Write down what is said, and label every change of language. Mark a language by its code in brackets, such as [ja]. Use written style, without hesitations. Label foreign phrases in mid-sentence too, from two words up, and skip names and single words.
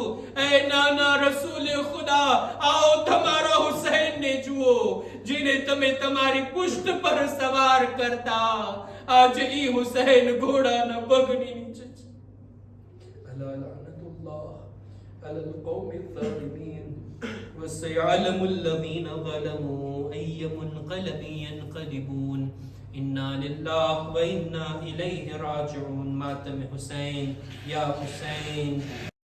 [gu] એ નાના રસૂલે ખુદા, આવો તમારા હુસૈનને જુઓ જેને તમે તમારી પુષ્ટ પર સવાર કરતા. આજે ઈ હુસૈન ઘોડાના પગની નીચે છે. [ar] ألا لعنة الله على القوم الظالمين وسيعلم الذين ظلموا أي منقلب ينقلبون إنا لله وإنا إليه راجعون. [hi] मातम हुसैन या हुसैन।